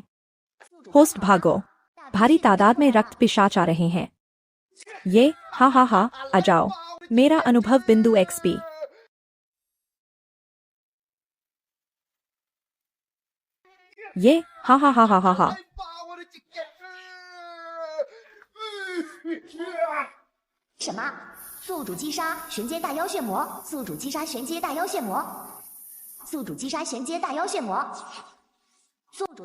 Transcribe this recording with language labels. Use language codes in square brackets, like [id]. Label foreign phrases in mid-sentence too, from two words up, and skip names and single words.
[hi] होस्ट भागो। भारी तादाद में रक्त पिशाच आ रहे हैं। ये हा हा हा, आ जाओ। मेरा अनुभव बिंदु XP। ये हा हा हा हा हा हा। [zh] 什么？宿主击杀玄阶大妖血魔！宿主击杀玄阶大妖血魔！宿主击杀玄阶大妖血魔！宿主